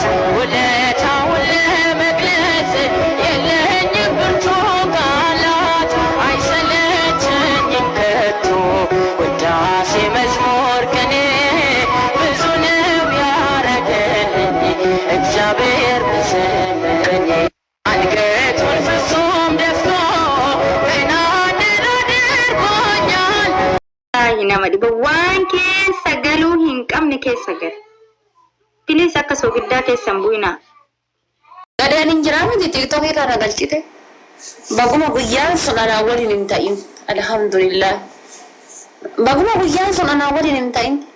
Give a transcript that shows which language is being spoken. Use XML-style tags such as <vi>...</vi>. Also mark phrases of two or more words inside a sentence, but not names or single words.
<am>ውለታውን ለመግለጽ የለኝም ብርቱ ቃላት አይሰለቸኝም ከቶ ውዳሴ መዝሙር ቅኔ ብዙ ነው ያረገልኝ እግዚአብሔር ምስለኝ አንገቱን ፍጹም ደፍቶ በናድር አድርጎኛል።</am> <om>Nama dhiba waan keessa galuu hin qabne keessa gal. Bilis akka soogiddaa keessa hin bu'inaa. Gadaan hin jiraa miti tiktokii kana galchite. Baguma guyyaan sun anaa waliin hin ta'in. Alhamdulillah. Baguma guyyaan sun anaa waliin hin ta'in.</om>